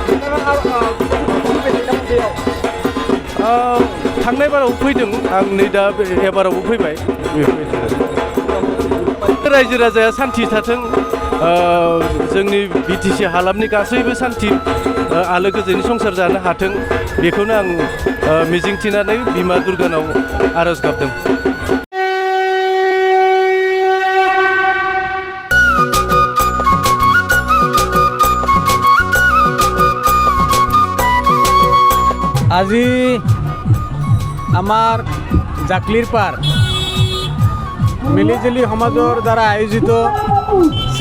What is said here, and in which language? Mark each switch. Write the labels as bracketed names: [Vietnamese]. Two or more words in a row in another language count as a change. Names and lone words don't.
[Bodo] थांनाय बाराव फैदों आं नै दा एबारावबो फैबाय बेफोरबायदिनो रायजो राजाया सान्थि थाथों जोंनि बिटिसि हालामनि गासैबो सान्थि आलो गोजोनै संसार जानो हाथों बेखौनो आं मिजिंथिनानै बिमा दुर्गानाव आरज गाबदों। [Assamese] আজি আমাৰ জাকলিৰ পাৰ মিলিজুলি সমাজৰ দ্বাৰা আয়োজিত শ্ৰী